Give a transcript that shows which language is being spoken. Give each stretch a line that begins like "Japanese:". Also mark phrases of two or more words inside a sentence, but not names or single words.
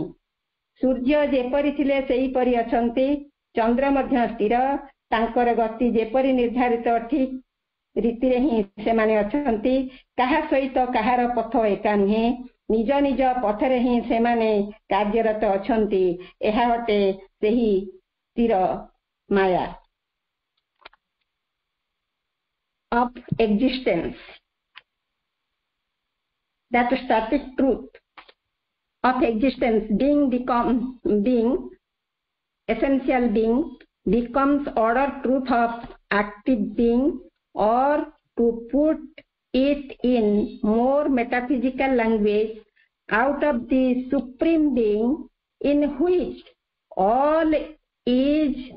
Odia: ସୂର୍ଯ୍ୟ ଯେପରି ଥିଲେ ସେହିପରି ଅଛନ୍ତି, ଚନ୍ଦ୍ର ମଧ୍ୟ ସ୍ଥିର, ତାଙ୍କର ଗତି ଯେପରି ନିର୍ଦ୍ଧାରିତ ଠିକ୍ ରୀତିରେ ହିଁ ସେମାନେ ଅଛନ୍ତି। କାହା ସହିତ କାହାର ପଥ ଏକା ନୁହେଁ, ନିଜ ନିଜ ପଥରେ ହିଁ ସେମାନେ କାର୍ଯ୍ୟରତ ଅଛନ୍ତି। ଏହା ଅଟେ ସେହି ସ୍ଥିର ମାୟା।
English: of existence, that static truth of existence, being essential being, becomes order truth of active being, or to put it in more metaphysical language, out of the supreme being in which all is